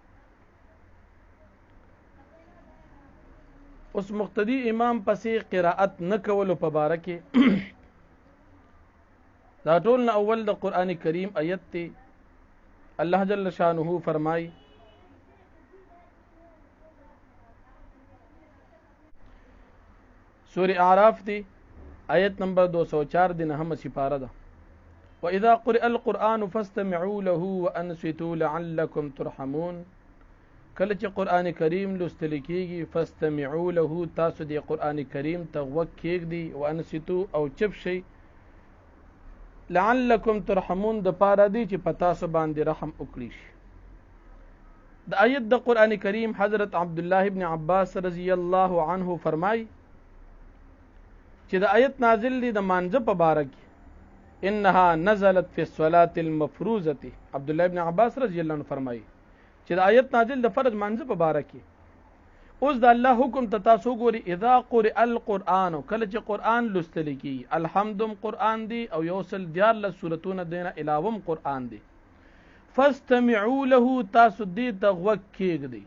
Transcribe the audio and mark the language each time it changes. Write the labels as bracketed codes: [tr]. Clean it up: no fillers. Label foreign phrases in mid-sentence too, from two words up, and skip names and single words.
[ps] اوس مقتدی امام پسې قراءت نه کولو په باره کې دا ټول نه اول د قرآن کریم آیت ته الله [ar] جل شانه [ps] فرمای سورہ اعراف دی آیت نمبر 204 دی نهم سپاره ده. [ar] وَإِذَا قُرِئَ الْقُرْآنُ فَاسْتَمِعُوا لَهُ وَأَنصِتُوا لَعَلَّكُمْ تُرْحَمُونَ. [ps] کله چې قرآن کریم لوستل کېږي [ar] فاستمعوا له، [ps] تاسو د قرآن کریم ته غوږ کېږدئ، وانصتوا او چپ شئ، [ar] لعلکم ترحمون [ps] د پاره دی چې په تاسو باندې رحم وکړي شي. د آیت د قرآن کریم حضرت عبدالله ابن عباس [ar] رضی الله عنه [ps] فرمای چې د آیت نازل دی د مانځه په باره کې، [ar] انها نزلت فی الصلاة المفروضه. [ps] عبدالله ابن عباس [ar] رضی الله عنه [ps] فرمایي چې د آیت نازل د فرض مانځه په باره کې. اوس د الله حکم ته تاسو ګوري، [ar] اذا قرئ القرآن، [ps] کله چې قرآن لوستل کیږي، الحمدم قرآن دی او یوصل 14 سورتونه دینه علاوه قرآن دی، [ar] فاستمعوا له، [ps] تاسو دې ته غوږ کېږدئ.